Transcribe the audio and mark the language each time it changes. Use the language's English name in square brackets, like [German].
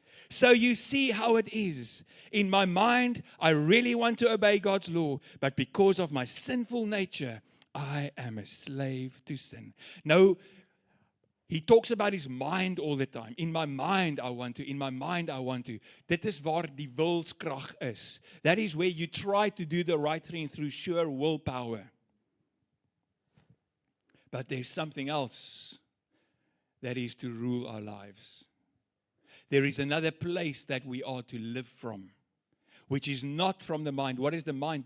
[English] So you see how it is. In my mind, I really want to obey God's law, but because of my sinful nature, I am a slave to sin. No, he talks about his mind all the time. In my mind I want to, in my mind I want to. [Afrikaans] Dit is waar die wilskrag is. [English] That is where you try to do the right thing through sheer willpower. But there's something else that is to rule our lives. There is another place that we are to live from, which is not from the mind. What is the mind?